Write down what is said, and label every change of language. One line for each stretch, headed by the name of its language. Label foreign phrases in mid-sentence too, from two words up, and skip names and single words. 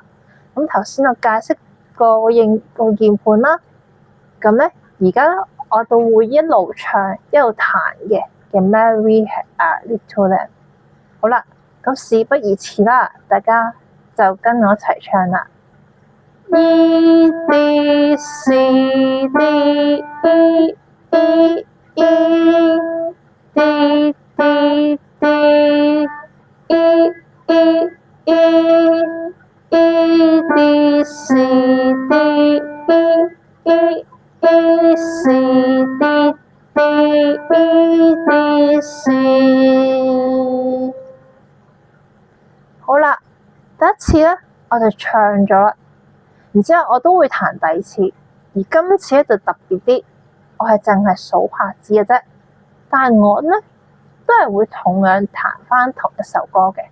Cantonese: 咁頭先我解釋個鍵盤啦，咁咧而家我都會一路唱一路彈嘅 Mary Had a Little Lamb。好啦，咁事不宜遲啦，大家就跟我一齊唱啦。E D C D E E E D D D E E E E D C D E E E C D D E D C。好啦，第一次咧我就唱咗啦，然之後我都會彈第二次，而今次咧就特別啲，我係淨係數拍子嘅啫，但係我咧都係會同樣彈翻同一首歌嘅，